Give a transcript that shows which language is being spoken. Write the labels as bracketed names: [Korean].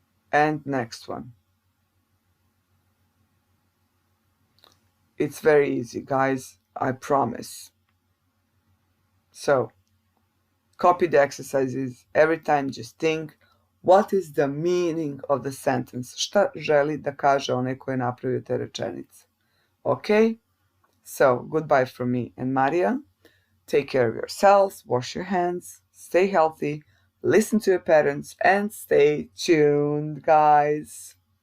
[English] And next one. It's very easy, guys, I promise. So, copy the exercises. Every time just think, what is the meaning of the sentence? [Serbian] Šta želi da kaže onaj ko je napravio te rečenice? [English] Okay? So, goodbye from me and Maria. Take care of yourselves, wash your hands, stay healthy, listen to your parents, and stay tuned, guys.